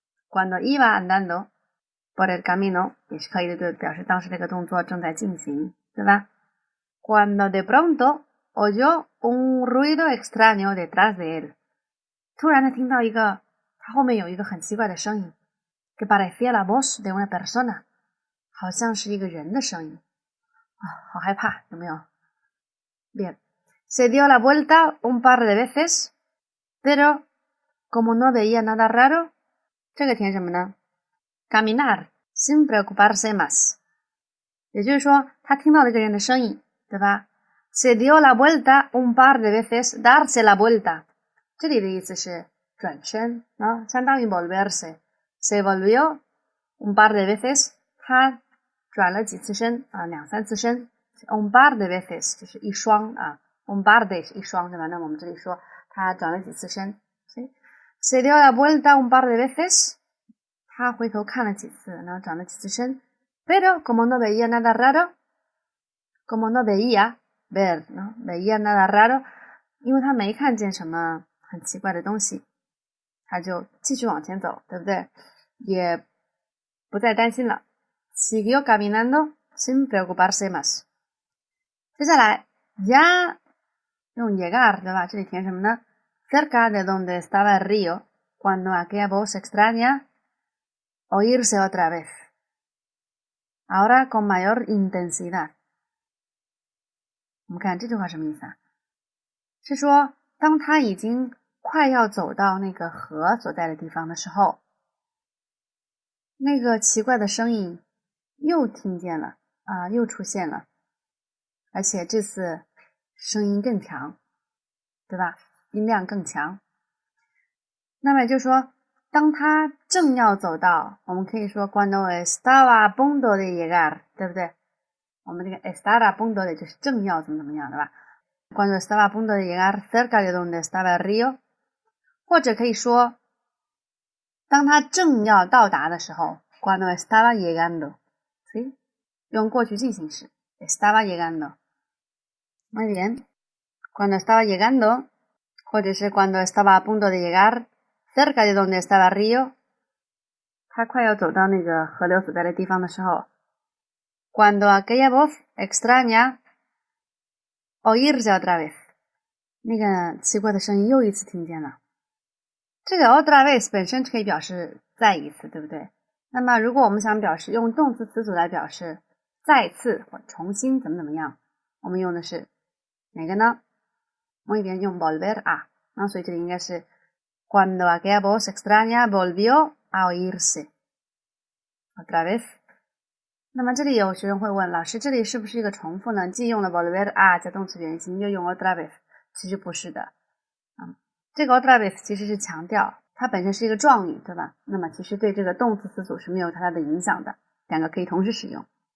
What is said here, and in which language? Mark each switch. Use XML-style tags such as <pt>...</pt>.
<es>cuando iba andando por el camino</es> <zh>也是可以的，对，表示当时这个动作正在进行，对吧？</zh> <es>cuando de pronto oyó un ruido extraño detrás de él，</es> <zh>突然他听到他后面有一个很奇怪的声音，</zh> <es>que parecía la voz de una persona，</es> <zh>好像是一个人的声音好害怕，有没有？</zh> <es>Bien， se dio la vuelta un par de veces pero como no veía nada raro，</es> <zh>这个填什么呢？</zh> <es>caminar sin preocuparse más，</es> <zh>也就是说他听到了一个人的声音，对吧？</zh> <es>se dio la vuelta un par de veces， darse la vuelta，</es> <zh>这里的意思是转身相当于</zh> <es>volverse， se volvió un par de veces，</es> <zh>他转了几次身2-3次身，</zh> <es>un par de veces</es> <zh>就是一双</zh> <es>un par de</es> <zh>是一双，对吧？那我们这里说他转了几次身，所以</zh> <es>se dio la vuelta un par de veces，</es> <zh>他回头看了几次，然后转了几次身。</zh> <es>pero como no veía nada raro，</es> <zh>como no veía ver no veía nada raro， 因为他没看见什么很奇怪的东西，他就继续往前走，对不对？也不再担心了。</zh> <es>siguió caminando sin preocuparse más。</es> <zh>接下来</zh> <es>ya</es> <zh>用 llegar， 对吧？这里填什么呢？</zh> <es>cerca de donde estaba el río cuando aquella voz extraña oírse otra vez ahora con mayor intensidad。</es> <zh>我们看这句话什么意思是说当他已经快要走到那个河所在的地方的时候，那个奇怪的声音又听见了又出现了，而且这次声音更强，对吧？音量更强。那么也就是说当他正要走到，我们可以说</zh> <es>cuando estaba a punto de llegar，</es> <zh>对不对？我们这个</zh> <es>estar a punto de</es> <zh>就是正要怎么样，对吧？</zh> <es>cuando estaba a punto de llegar cerca de donde estaba el río，</es> <zh>或者可以说当他正要到达的时候</zh> <es>cuando estaba llegando，</es> <zh>所以用过去进行时</zh> <es>estaba llegando。 muy bien， cuando estaba llegando， 或者是 cuando estaba a punto de llegar cerca de donde estaba el río，</es> <zh>他快要走到那个河流所在的地方的时候</zh> <es>cuando aquella voz extraña oírse otra vez，</es> <zh>那个奇怪的声音又一次听见了。这个 otra vez 本身可以表示再一次，对不对？那么如果我们想表示用动词词组来表示再次或重新怎么样，我们用的是哪个呢？</zh> <es>muy bien，</es> <zh>用 volver a。那所以这里应该是</zh> <es>cuando aquella voz extraña volvió a oírse otra vez。</es> <zh>那么这里有学生会问，老师这里是不是一个重复呢？既用了 volver a 加动词原形，又用 otra vez， 其实不是的。这个 otra vez 其实是强调，它本身是一个状语，对吧？那么其实对这个动词词组是没有太大的影响的，两个可以同时使用。</zh>